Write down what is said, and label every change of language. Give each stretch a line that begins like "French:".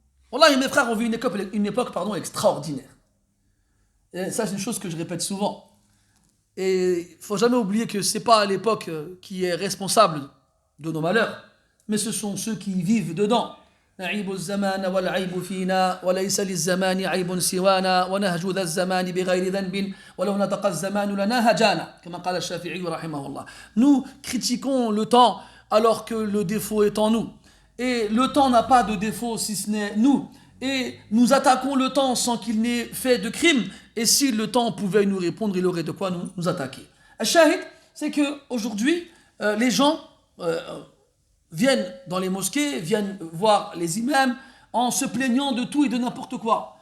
French: Wallah, mes frères, on vit une époque extraordinaire. Et ça, c'est une chose que je répète souvent. Et il ne faut jamais oublier que ce n'est pas l'époque qui est responsable de nos malheurs, mais ce sont ceux qui vivent dedans.
Arabic: نعيب الزمان والعيب فينا وليس للزمان عيب سوانا ونهج ذا الزمان بغير ذنب ولو نطق الزمان لنا هجانا كما قال الشافعي رحمه الله.
French: Nous critiquons le temps alors que le défaut est en nous. Et le temps n'a pas de défaut si ce n'est nous. Et nous attaquons le temps sans qu'il n'ait fait de crime. Et si le temps pouvait nous répondre, il aurait de quoi nous attaquer. Al-Shahid, c'est qu'aujourd'hui, les gens viennent dans les mosquées, viennent voir les imams en se plaignant de tout et de n'importe quoi.